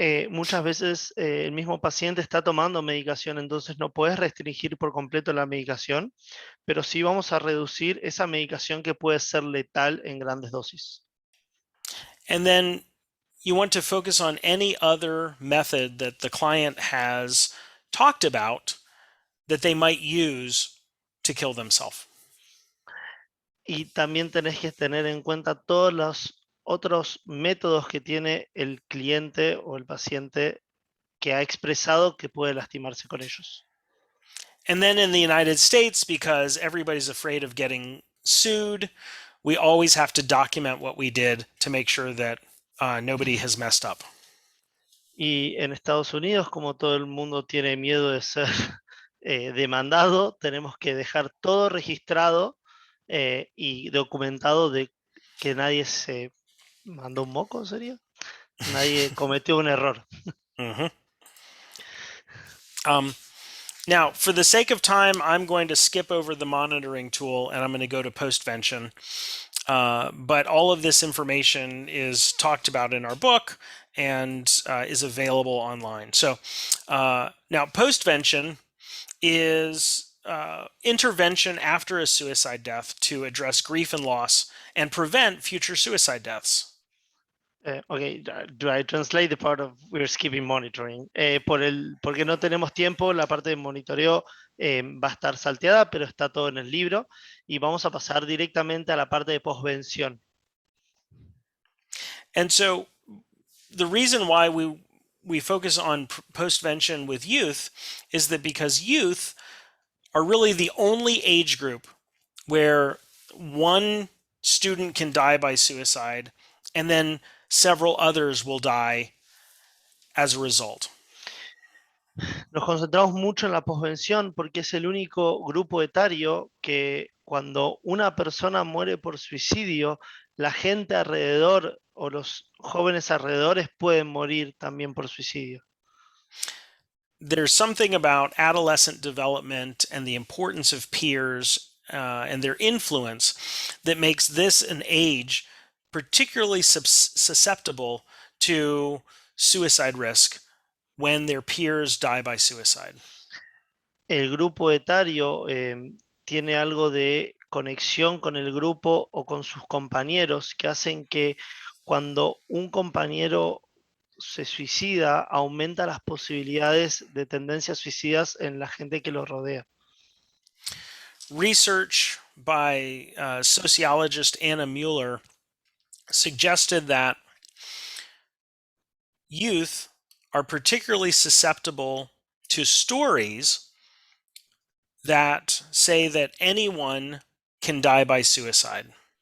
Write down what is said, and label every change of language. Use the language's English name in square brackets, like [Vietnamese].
[Spanish] Muchas veces el mismo paciente está tomando medicación, entonces no puedes restringir por completo la medicación, pero sí vamos a reducir esa medicación que puede ser letal en grandes dosis. [English] And then you want to focus on any other method that the client has talked about that they might use to kill themselves. [Spanish] Y también tenés que tener en cuenta todos los otros métodos que tiene el cliente o el paciente que ha expresado que puede lastimarse con ellos. [English] And then in the United States, because everybody's afraid of getting sued, we always have to document what we did to make sure that nobody has messed up. [Spanish] Y en Estados Unidos, como todo el mundo tiene miedo de ser demandado, tenemos que dejar todo registrado y documentado de que nadie se mandó un moco, ¿sería? Nadie cometió un error. Mm-hmm. [English] Now, for the sake of time, I'm going to skip over the monitoring tool and I'm going to go to postvention. But all of this information is talked about in our book and is available online. So now postvention is intervention after a suicide death to address grief and loss and prevent future suicide deaths. Okay, do I translate the part of we're skipping monitoring? [Spanish] Porque no tenemos tiempo, la parte de monitoreo va a estar salteada, pero está todo en el libro y vamos a pasar directamente a la parte de postvención. [English] And so the reason why we focus on postvention with youth is that because youth are really the only age group where one student can die by suicide and then several others will die as a result. [Spanish] Nos concentramos mucho en la posvención porque es el único grupo etario que cuando una persona muere por suicidio, la gente alrededor o los jóvenes alrededores pueden morir también por suicidio. [English] There's something about adolescent development and the importance of peers and their influence that makes this an age particularly susceptible to suicide risk when their peers die by suicide. [Spanish] El grupo etario tiene algo de conexión con el grupo o con sus compañeros que hacen que cuando un compañero se suicida, aumenta las posibilidades de tendencias suicidas en la gente que lo rodea. [English] Research by sociologist Anna Mueller suggested that youth are particularly susceptible to stories that say that anyone can die by suicide.